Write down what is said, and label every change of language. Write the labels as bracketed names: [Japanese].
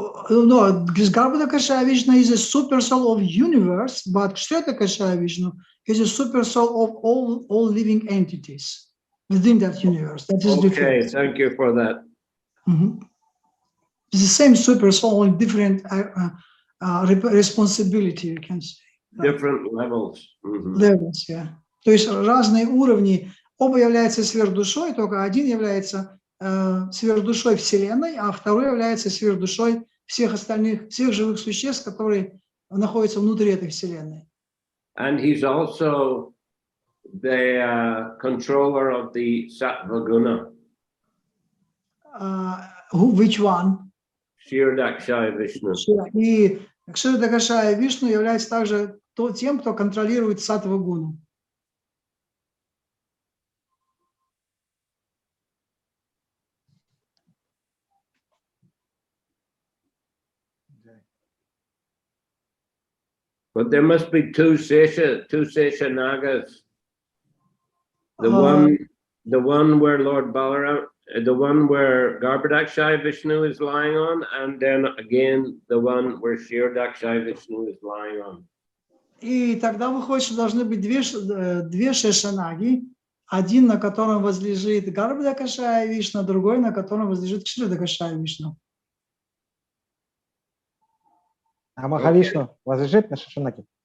[English] No, Garbhodakashaya Vishnu is a super soul of universe, but Kshiradakashaya Vishnu is a super soul of all living entities within that universe. That is okay, thank you for that. It's the same super soul, only different responsibility, you can say. Different levels. Levels, yeah. [Russian] То есть разные уровни. Оба являются сверхдушой, только один является сверхдушой Вселенной, а второй является сверхдушой всех остальных, всех живых существ, которые находятся внутри этой Вселенной. [English] And he's also the controller of the Sattva Guna. Which one? Kshирадакashaya Vishnu. [Russian] И Кширадакашая Вишну является также тем, кто контролирует Саттва Гуну. [English] But there must be two Sesha Nagas. The one where Lord Balaram, the one where Garbhodakashaya Vishnu is lying on, and then again the one where Kshирадакashaya Vishnu is lying on. [Russian] И тогда выходит, что должны быть две Шешанаги, один, на котором возлежит Гарбhodakashaya Вишну, другой, на котором возлежит Кширадакашая Вишну. А Махавишну возлежит на Шешанаге?